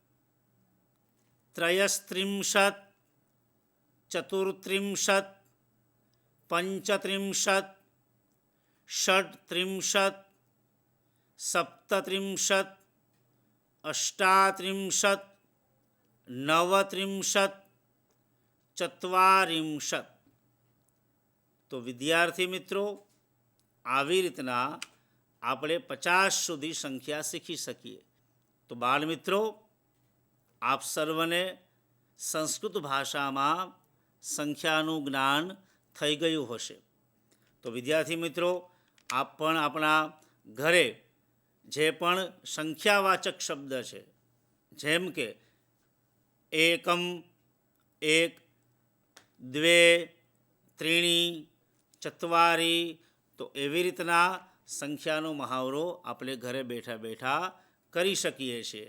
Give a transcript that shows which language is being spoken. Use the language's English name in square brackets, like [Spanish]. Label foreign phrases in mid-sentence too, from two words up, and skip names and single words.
[Sanskrit] त्रयस्त्रिंशत् चतुर्त्रिंशत् पंचत्रिंशत् षड्त्रिंशत् सप्तत्रिंशत् अष्टात्रिंशत् नवत्रिंशत् चत्वारिंशत्। [Gujarati] તો વિદ્યાર્થી મિત્રો, આવી રીતના આપણે 50 સુધી સંખ્યા શીખી શકીએ। તો બાળ મિત્રો, આપ સર્વને સંસ્કૃત ભાષામાં સંખ્યાનું જ્ઞાન થઈ ગયું હશે। તો વિદ્યાર્થી મિત્રો, આપ પણ આપણા ઘરે જે પણ સંખ્યાવાચક શબ્દ છે, જેમ કે એકમ, એક, [Sanskrit] द्वे, त्रीणि, चत्वारि, [Gujarati] તો એવી રીતના સંખ્યાનો મહાવરો આપણે ઘરે બેઠા બેઠા કરી શકીએ છીએ।